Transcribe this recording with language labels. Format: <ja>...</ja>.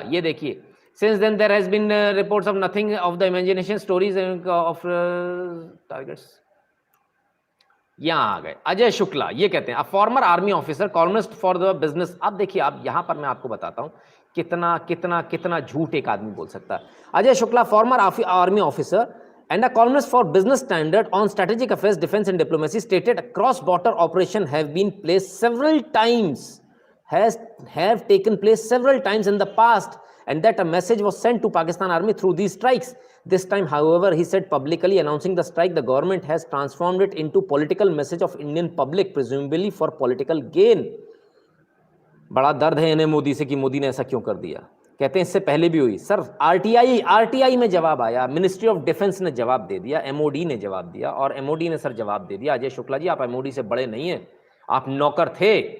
<hi>ये देखिए,</hi> <en>Since then there has been reports of nothing of the imagination stories of targets.</en> <hi>यहाँ आ गए अजय शुक्ला. ये कहते हैं</hi> <en>A former army officer columnist for the business.</en> <hi>अब देखिए, आप यहाँ पर मैं आपको बताता हूँ कितना कितना कितना झूठ एक आदमी बोल सकता है.</hi> <en>Ajay Shukla, former army officer and a columnist for Business Standard on strategic affairs, defense and diplomacy, stated cross-border operation have been placed several times, have taken place several times in the past, and that a message was sent to Pakistan Army through these strikes. This time, however, he said publicly announcing the strike, the government has transformed it into political message of Indian public, presumably for political gain.</en> <hi>बड़ा दर्द है इन्हें मोदी से कि मोदी ने ऐसा क्यों कर दिया. कहते हैं इससे पहले भी हुई. सर, आरटीआई में जवाब आया, मिनिस्ट्री ऑफ डिफेंस ने जवाब दे दिया, MOD ने जवाब दिया, और MOD ने सर जवाब दे दिया अजय शुक्ला जी आप MOD से बड़े नहीं हैं, आप नौकर थे.</hi>